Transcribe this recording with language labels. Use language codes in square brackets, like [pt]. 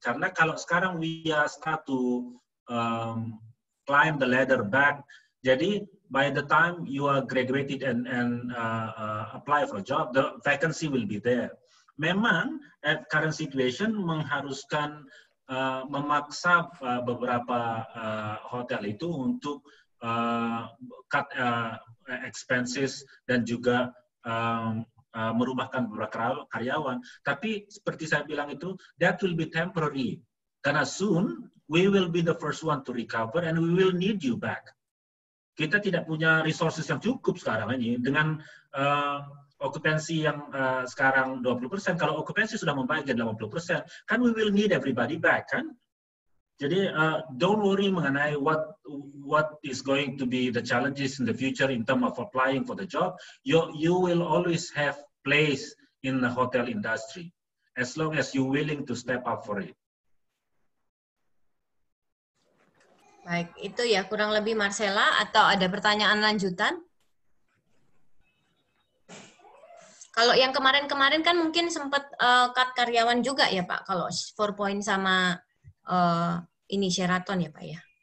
[id] Karena kalau sekarang [en] we start to climb the ladder back, jadi by the time you are graduated and apply for a job, the vacancy will be there. [id] Memang [en] at current situation [id] mengharuskan memaksa beberapa hotel itu untuk cut expenses dan juga merumahkan beberapa karyawan. Tapi seperti saya bilang itu, [en] that will be temporary. Karena soon we will be the first one to recover and we will need you back. [id] Kita tidak punya resources yang cukup sekarang ini dengan okupansi yang sekarang 20%. Kalau okupansi sudah membaik jadi 80%, kan [en] we will need everybody back, [id] kan? [en] Jadi don't worry [id] mengenai [en] what is going to be the challenges in the future in terms of applying for the job. You will always have place in the hotel industry as long as you willing to step up for it. [id] Baik, itu ya kurang lebih Marcella, atau ada pertanyaan lanjutan? Kalau yang kemarin-kemarin kan mungkin sempat cut karyawan juga ya Pak, kalau 4 point sama ini Sheraton ya Pak ya?